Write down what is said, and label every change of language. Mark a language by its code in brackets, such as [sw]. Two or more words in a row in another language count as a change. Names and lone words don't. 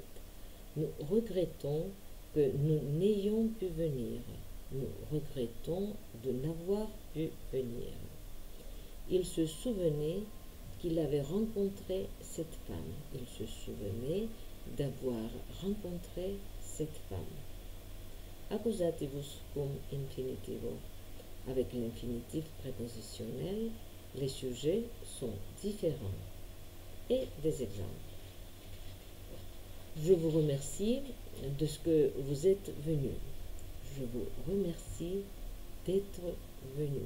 [fr] Nous regrettons que nous n'ayons pu venir. Nous regrettons de n'avoir pu venir. Il se souvenait qu'il avait rencontré cette femme. Il se souvenait d'avoir rencontré cette femme. [la] Accusativus cum infinitivum. [fr] Avec l'infinitif prépositionnel, les sujets sont différents. Et des exemples. Je vous remercie de ce que vous êtes venu. Je vous remercie d'être venu.